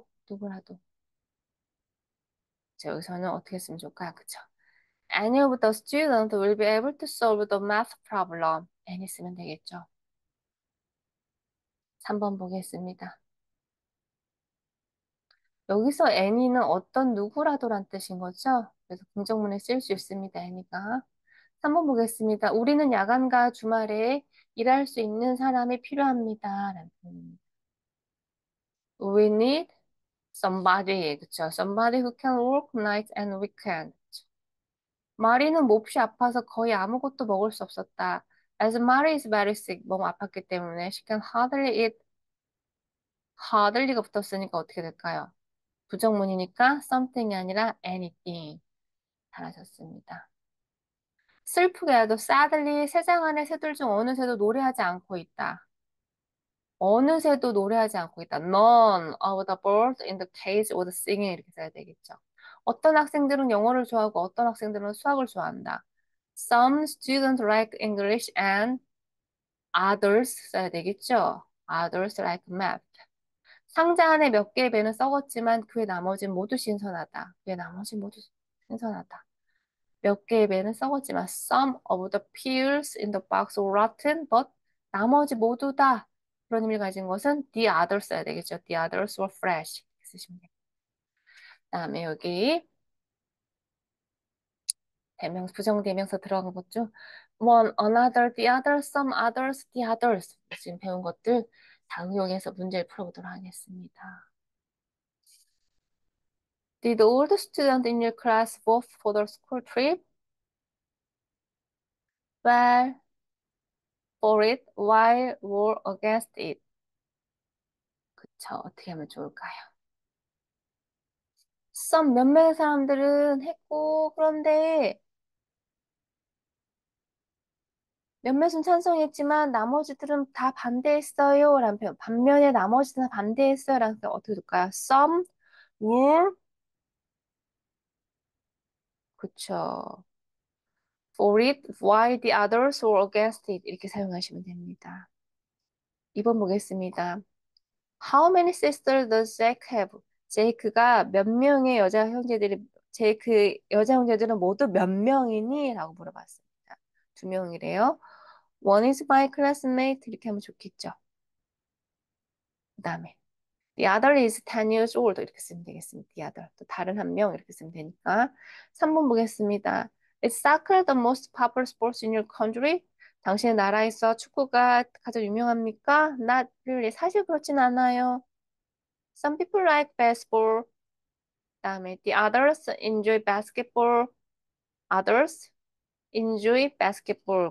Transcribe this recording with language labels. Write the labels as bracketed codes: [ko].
[ko] 누구라도. 자, 여기서는 어떻게 쓰면 좋을까요? 그쵸? [en] Any of the students will be able to solve the math problem. [ko] any 쓰면 되겠죠. 3번 보겠습니다. 여기서 any는 어떤 누구라도란 뜻인 거죠? 그래서 긍정문에 쓸 수 있습니다. any가. 3번 보겠습니다. 우리는 야간과 주말에 일할 수 있는 사람이 필요합니다. 라는 표현입니다. [en] We need somebody. [ko] 그쵸? [en] Somebody who can work night and weekend. [ko] 마리는 몹시 아파서 거의 아무것도 먹을 수 없었다. [en] As Mary is very sick. [ko] 너무 아팠기 때문에 [en] she can hardly eat. [ko] hardly가 붙었으니까 어떻게 될까요? 부정문이니까 something이 아니라 anything. 잘하셨습니다. 슬프게도 sadly 세상 안의 새들 중 어느 새도 노래하지 않고 있다. 어느 새도 노래하지 않고 있다. [en] None of the birds in the cage was singing [ko] 이렇게 써야 되겠죠. 어떤 학생들은 영어를 좋아하고 어떤 학생들은 수학을 좋아한다. [en] Some students like English and others [ko] 써야 되겠죠. [en] Others like math. [ko] 상자 안에 몇 개의 배는 썩었지만 그의 나머지는 모두 신선하다. 그의 나머지 모두 신선하다. 몇 개의 배는 썩었지만 [en] some of the peels in the box were rotten, but [ko] 나머지 모두 다 그런 의미를 가진 것은 the others 써야 되겠죠. [en] The others were fresh. 이렇게 쓰시면 돼요. [ko] 그다음에 여기 대명사, 부정대명사 들어간 거죠. [en] one, another, the other, some others, the others. [ko] 지금 배운 것들 다 응용해서 문제를 풀어보도록 하겠습니다. [en] Did all the students in your class vote for the school trip? Well, for it, while were against it. [ko] 그쵸, 어떻게 하면 좋을까요? some 몇몇 사람들은 했고, 그런데 몇몇은 찬성했지만 나머지들은 다 반대했어요. 라는 표현. 반면에 나머지는 반대했어요. 라는 표현 어떻게 될까요? [en] Some were, [ko] 그쵸. [en] For it, while the others were against it. [ko] 이렇게 사용하시면 됩니다. 2번 보겠습니다. [en] How many sisters does Jake have? [ko] 제이크가 몇 명의 여자 형제들이, 제이크 여자 형제들은 모두 몇 명이니? 라고 물어봤습니다. 2명이래요. [en] One is my classmate. [ko] 이렇게 하면 좋겠죠. 그 다음에 [en] The other is 10 years old. [ko] 이렇게 쓰면 되겠습니다. [en] The other. [ko] 또 다른 한 명 이렇게 쓰면 되니까. 3번 보겠습니다. [en] Is soccer the most popular sport in your country? [ko] 당신의 나라에서 축구가 가장 유명합니까? [en] Not really. [ko] 사실 그렇진 않아요. [en] Some people like baseball. [ko] 그다음에 [en] the others enjoy basketball. Others enjoy basketball.